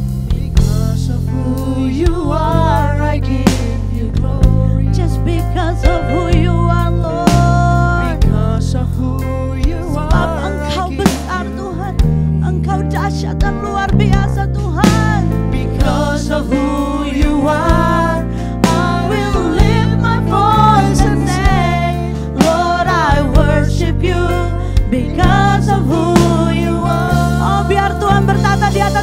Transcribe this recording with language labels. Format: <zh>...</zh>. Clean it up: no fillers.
<en>because of who you are, I give you glory. Just because of who you are, Lord. Because of who you</en> <id>Sebab</id> <en>are,</en> <id>Engkau</id> <en>I give</en> <id>besar</id> <en>you</en> <id>Tuhan, Engkau dahsyat dan luar biasa Tuhan.</id> <en>Because of who you are, I will lift my voice and say, Lord, I worship you because of who you are.</en> <id>Oh, biar Tuhan bertata di</id>